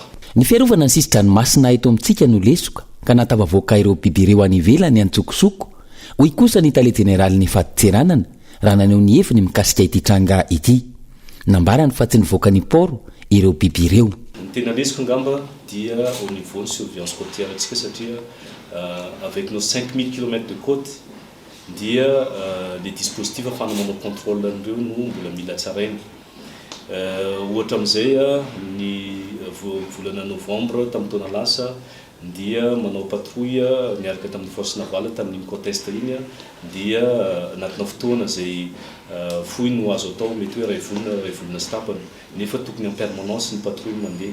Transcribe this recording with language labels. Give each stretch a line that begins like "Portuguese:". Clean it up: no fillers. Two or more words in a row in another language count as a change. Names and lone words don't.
Malagasy: Ny fiarovana ny sisin-dranomasina eto amintsika no lesoka ka natavavoaka ireo biby ireo any ivelany antsokosoko. Hoy kosa ny tale generaly ny fahatseranana raha naneo ny heviny mikasika ity tranga ity. Nambarany fa tsy nivoaka ny poro ireo biby ireo. Ny tena lesoko ngamba dia
French: au niveau de surveillance côtière
Malagasy: antsika satria
French: avec nos 5000 km de côte
Malagasy: dia
French: les dispositifs
Malagasy: afahana manao contrôle an'ireo no mbola mila tsaraina. Ohatra amin'izay ny volana novembre tamin'ny taona lasa dia manao patrouille miaraka tamin'ny
French: force navale
Malagasy: tamin'ny
French: côte est
Malagasy: iny dia anatina fotoana izay fohy no azo atao mety hoe ray volana sy tapany nefa tokony
French: en permanence
Malagasy: ny patrouille mandeha.